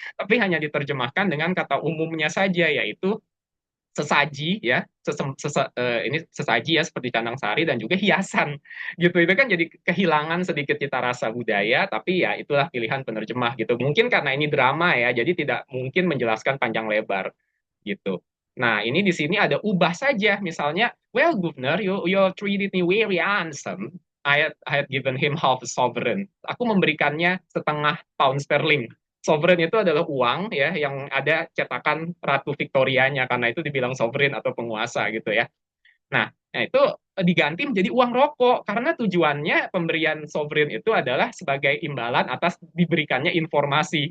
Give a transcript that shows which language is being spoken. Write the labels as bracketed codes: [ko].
[id] Tapi hanya diterjemahkan dengan kata umumnya saja, yaitu sesaji ya, ini sesaji ya seperti canang sari dan juga hiasan gitu. Itu kan jadi kehilangan sedikit cita rasa budaya, tapi ya itulah pilihan penerjemah gitu. Mungkin karena ini drama ya, jadi tidak mungkin menjelaskan panjang lebar gitu. Nah, ini di sini ada ubah saja. Misalnya, [en] well, Governor, you treated me very handsome. I had given him half a sovereign. [id] Aku memberikannya setengah pound sterling. Sovereign itu adalah uang ya yang ada cetakan Ratu Victorianya, karena itu dibilang sovereign atau penguasa gitu ya. Nah, itu diganti menjadi uang rokok karena tujuannya pemberian sovereign itu adalah sebagai imbalan atas diberikannya informasi.